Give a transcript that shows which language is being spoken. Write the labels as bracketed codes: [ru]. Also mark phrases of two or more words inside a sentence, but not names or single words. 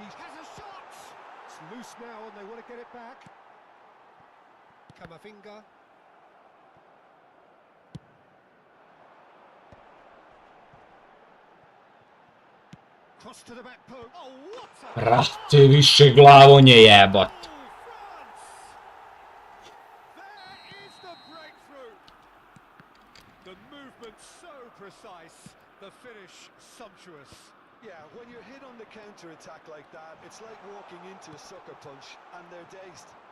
[en] Has a shot! It's loose now and they want to get it back. Camavinga. Cross to the back post. Oh, what a... [sr] Brate, više glavonje jebot. [en] There is the breakthrough. The movement so precise, the finish sumptuous. yeah, when you're hit on the counter-attack like that, it's like walking into a sucker punch, and they're dazed.